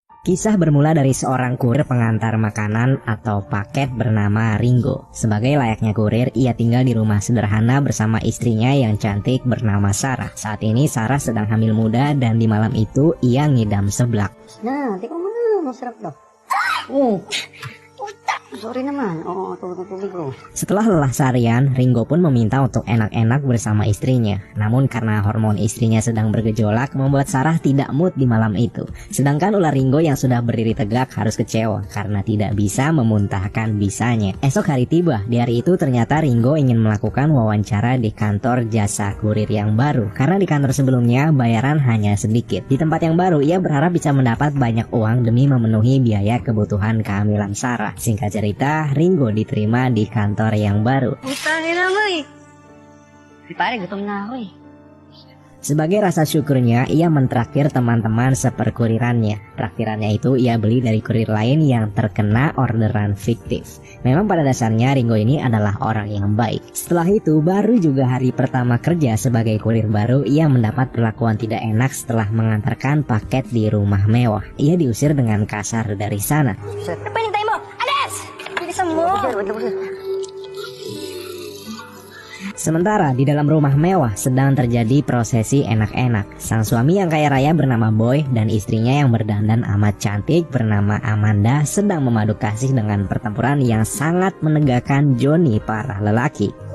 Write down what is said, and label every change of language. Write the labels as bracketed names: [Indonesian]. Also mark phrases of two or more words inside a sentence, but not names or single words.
[Indonesian] Kisah bermula dari seorang kurir pengantar makanan atau paket bernama Ringo. Sebagai layaknya kurir, ia tinggal di rumah sederhana bersama istrinya yang cantik bernama Sarah. Saat ini Sarah sedang hamil muda dan di malam itu ia ngidam seblak. Nah, [Filipino] tingnan mo na, masarap daw. Sorry naman. Tubig ko. [Indonesian] Setelah lelah seharian, Ringo pun meminta untuk enak-enak bersama istrinya. Namun karena hormon istrinya sedang bergejolak, membuat Sarah tidak mood di malam itu. Sedangkan ular Ringo yang sudah berdiri tegak harus kecewa karena tidak bisa memuntahkan bisanya. Esok hari tiba. Di hari itu ternyata Ringo ingin melakukan wawancara di kantor jasa kurir yang baru. Karena di kantor sebelumnya bayaran hanya sedikit. Di tempat yang baru, ia berharap bisa mendapat banyak uang demi memenuhi biaya kebutuhan kehamilan Sarah. Singkat cerita, Ringo diterima di kantor yang baru. [Filipino] Utangin na mo eh. Pare, gutom na ako eh. [Indonesian] Sebagai rasa syukurnya, ia mentraktir teman-teman seperkurirannya. Traktirannya itu ia beli dari kurir lain yang terkena orderan fiktif. Memang pada dasarnya Ringo ini adalah orang yang baik. Setelah itu, baru juga hari pertama kerja sebagai kurir baru, ia mendapat perlakuan tidak enak setelah mengantarkan paket di rumah mewah. Ia diusir dengan kasar dari sana. [Filipino] Ano pa hinintay mo? Alas! Bilisan mo! [Indonesian] Sementara di dalam rumah mewah sedang terjadi prosesi enak-enak. Sang suami yang kaya raya bernama Boy dan istrinya yang berdandan amat cantik bernama Amanda sedang memadu kasih dengan pertempuran yang sangat menegakkan Johnny para lelaki.